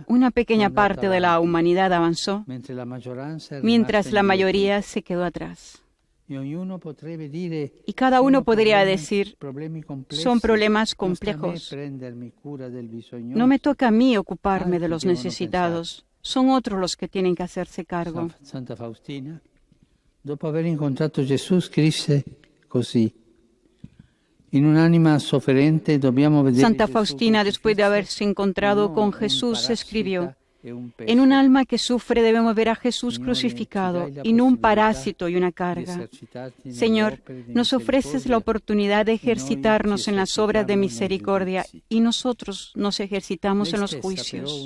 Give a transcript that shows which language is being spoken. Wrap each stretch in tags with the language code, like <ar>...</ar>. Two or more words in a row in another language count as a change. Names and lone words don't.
<es>Una pequeña parte de la humanidad avanzó, mientras la mayoría se quedó atrás. Y cada uno podría decir, son problemas complejos. No me toca a mí ocuparme de los necesitados. Son otros los que tienen que hacerse cargo.</es> <it>Santa Faustina, dopo aver incontrato Gesù, scrisse così.</it> <es>Santa Faustina, después de haberse encontrado con Jesús, escribió, en un alma que sufre debemos ver a Jesús crucificado y no un parásito y una carga. Señor, nos ofreces la oportunidad de ejercitarnos en las obras de misericordia y nosotros nos ejercitamos en los juicios.</es>